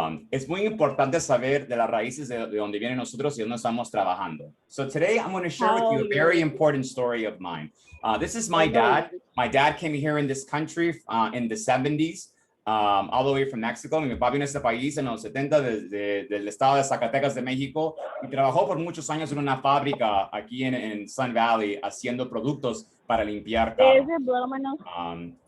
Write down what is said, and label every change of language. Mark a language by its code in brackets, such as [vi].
[es] Es muy importante saber de las raíces de donde vienen nosotros y dónde estamos trabajando. [en] So today I'm going to share with you a very important story of mine. This is my dad. My dad came here in this country in the 70s, all the way from Mexico. [es] Mi papá vino a este país en los 70 del estado de Zacatecas de México y trabajó por muchos años en una fábrica aquí en Sun Valley haciendo productos para limpiar carros.